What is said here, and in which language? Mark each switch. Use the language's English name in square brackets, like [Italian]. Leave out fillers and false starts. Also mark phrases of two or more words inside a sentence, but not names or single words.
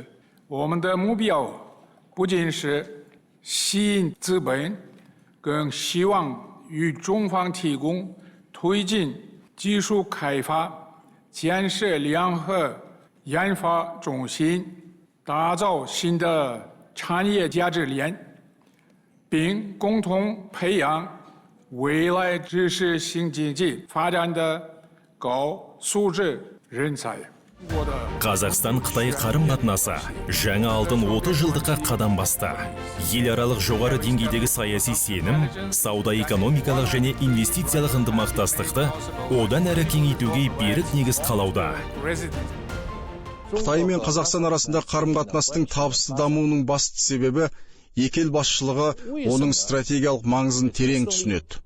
[Chinese] 我们的目标不仅是吸引资本，更希望与中方提供推进技术开发、建设联合研发中心，打造新的产业价值链，并共同培养未来知识型经济发展的高素质人才。 [Kazakh] Қазақстан-Қытай қарым-қатынасы жаңа алтын 30 жылдыққа қадам басты. Ел аралық жоғары деңгейдегі саяси сенім, сауда-экономикалық және инвестициялық ынтымақтастықты одан әрі кеңейтуге берік негіз қалауда. Қытай мен Қазақстан арасында қарым-қатынастың табысты дамуының басты себебі екі ел басшылығы оның стратегиялық маңызын терең түсінеді.